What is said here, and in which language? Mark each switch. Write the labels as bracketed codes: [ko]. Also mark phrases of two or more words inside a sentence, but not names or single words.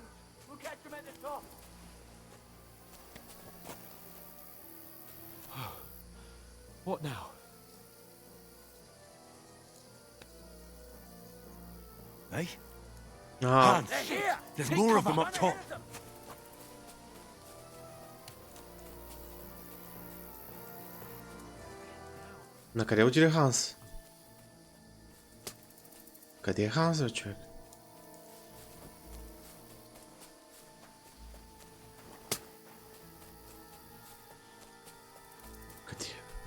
[en] We'll catch them at the top! What now? Hey? Ah, Hans, there's more of them up top. [bg] на къде отиде Ханс? Къде е Ханс, бе, човек? Къде е?